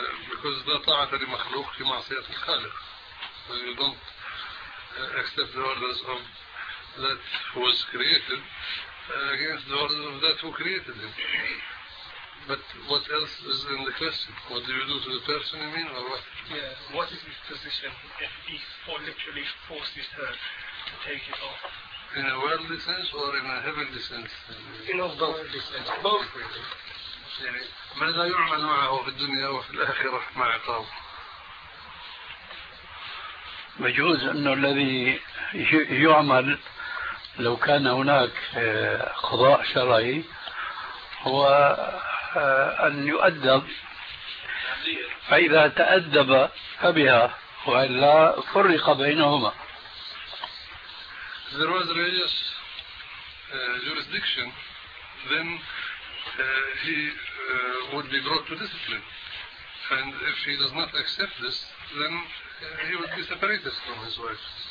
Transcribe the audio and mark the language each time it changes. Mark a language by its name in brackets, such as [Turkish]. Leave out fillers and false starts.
[English] Because [Arabic] لا طاعة لمخلوق في معصية الخالق. [English] You don't accept the orders of that who was created against the orders of that who created him. But what else is in the question? What do you do to the person, you mean, or what? Yeah, what is his position if he literally forces her to take it off? In a worldly sense or in a heavenly sense? In a worldly sense, both really. [Arabic] ماذا يعمل معه في الدنيا وفي الآخرة مع عقابه؟ يجوز أنه الذي يعمل لو كان هناك قضاء شرعي هو أن يؤدب، فإذا تأدب فبها وإلا فرق بينهما. [English] There was religious jurisdiction, then he would be brought to discipline. And if he does not accept this, then he would be separated from his wife.